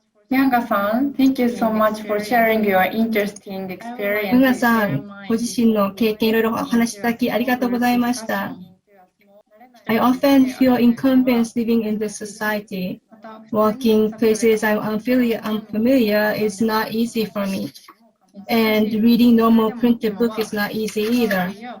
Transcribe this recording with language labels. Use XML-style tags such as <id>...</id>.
<en>Uyanga-san, thank you so much for sharing your interesting ム experience.</en> <ja>ガさん、ご自身の経験いろいろお話しいただきありがとうございました。</ja> <en>I often feel inconvenienced living in this society. Walking places I'm unfamiliar is not easy for me. And reading normal printed book is not easy either.</en>